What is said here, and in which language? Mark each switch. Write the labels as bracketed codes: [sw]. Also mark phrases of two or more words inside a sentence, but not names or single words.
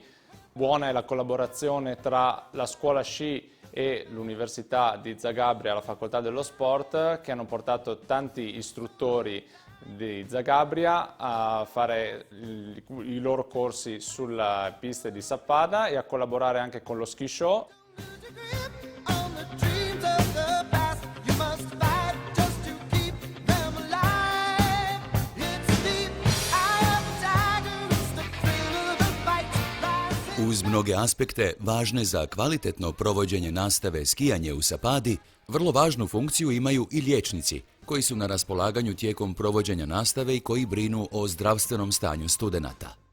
[it] Buona è la collaborazione tra la scuola sci e l'Università di Zagabria, la Facoltà dello Sport, che hanno portato tanti istruttori di Zagabria a fare i loro corsi sulle piste di Sappada e a collaborare anche con lo ski show. [hr] Uz mnoge aspekte važne za kvalitetno provođenje nastave skijanje u Sapadi, vrlo važnu funkciju imaju i liječnici, koji su na raspolaganju tijekom provođenja nastave i koji brinu o zdravstvenom stanju studenata.